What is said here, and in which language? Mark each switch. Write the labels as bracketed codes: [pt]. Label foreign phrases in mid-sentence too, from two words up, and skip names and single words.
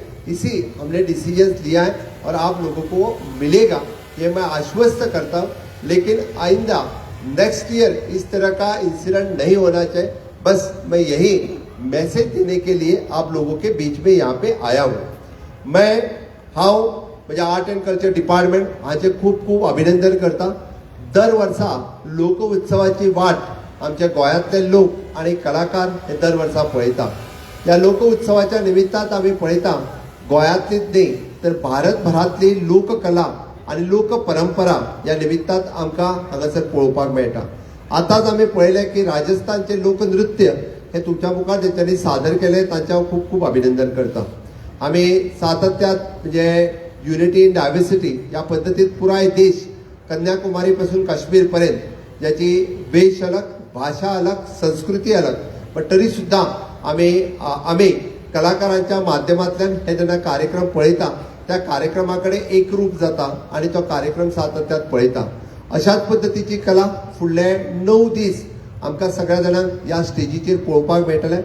[hi] इसी हमने डिसीजन लिया है और आप लोगों को वो मिलेगा, ये मैं आश्वस्त करता हूँ. लेकिन आइंदा [en] next year [hi] इस तरह का इंसिडेंट नहीं होना चाहिए. बस मैं यही मैसेज देने के लिए आप लोगों के बीच में यहाँ पे आया हूँ. [kok] मैं म्हणजे [en] art and culture department [kok] हाचे खूप खूप अभिनंदन करता. दर वर्सा लोक उत्सवाची वाट आमच्या गोंयांतले लोक आणि कलाकार हे दर वर्सा पळयता. या लोक उत्सवाच्या निमित्तान आमी पळयता गोंयांतलीच न्ही तर भारतभरातली लोककला आणि लोक परंपरा या निमित्तान आमकां हांगासर पळोवपाक मेळटा. आतांच आमी पळयलें की राजस्थानचे लोकनृत्य हे तुमच्या मुखार जेंच्यांनी सादर केले तांचे हांव खूप खूप अभिनंदन करता. आम्ही सातत्यात म्हणजे [en] unity in diversity [kok] या पद्धतीत पुराय देश कन्याकुमारी पासून काश्मीर पर्यंत ज्याची वेश अलग, भाषा अलग, संस्कृती अलग, पण तरी सुद्धा आम्ही कलाकारांच्या माध्यमातल्यान हे जेन्ना कार्यक्रम पळयता त्या कार्यक्रमाकडे एक रूप जाता आणि तो कार्यक्रम सातत्यात पळयता. अशाच पद्धतीची कला फुडले 9 दीस आमकां सगळ्या जाणांक या स्टेजीचेर पळोवपाक मेळटलें.